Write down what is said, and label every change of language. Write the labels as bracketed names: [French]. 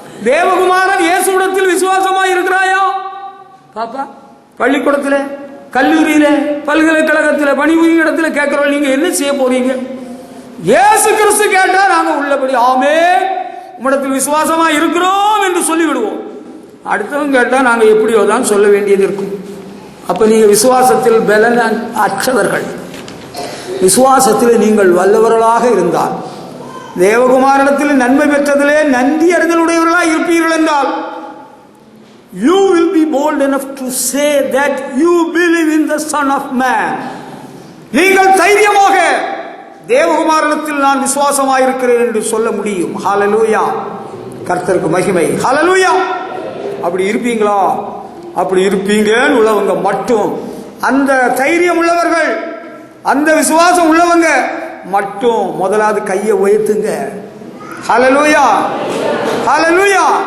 [Tamil] தேவகுமாரன் இயேசுவிடத்தில் விசுவாசமா இருக்கிறாயா? பாப்பா, பள்ளிக்கூடத்தில், கல்லூரியில், பல்கலைக்கழகத்தில், பணிபுரியும் இடத்துல கேட்கிறோம், நீங்க என்ன செய்ய போறீங்க? இயேசு கிறிஸ்து கேட்டா நாங்க உள்ளபடி ஆமே உம்மிடத்தில் விசுவாசமா இருக்கிறோம் என்று சொல்லிவிடுவோம். அடுத்தவங்க கேட்டா நாங்க எப்படியோ தான் சொல்ல வேண்டியது இருக்கும். அப்ப நீங்க விசுவாசத்தில் பலன் அற்றவர்கள். விசுவாசத்தில் நீங்கள் வல்லவர்களாக இருந்தால், தேவகுமாரனிடத்தில் நன்மை பெற்றதிலே நன்றி அறிதலுடையவர்களாக இருப்பீர்கள் என்றால், [English] you will be bold enough to say that you believe in the Son of Man. [Tamil] நீங்கள் தைரியமாக தேவகுமாரனிடத்தில் நான் விசுவாசமாக இருக்கிறேன் என்று சொல்ல முடியும். ஹல்லேலூயா. கர்த்தருக்கு மகிமை. ஹல்லேலூயா. அப்படி இருப்பீங்களா? அப்படி இருப்பீங்கன்னு உள்ளவங்க மட்டும், அந்த தைரியம் உள்ளவர்கள், அந்த விசுவாசம் உள்ளவங்க மட்டும் முதலாவது கையை உயர்த்துங்க. ஹல்லேலூயா. ஹல்லேலூயா.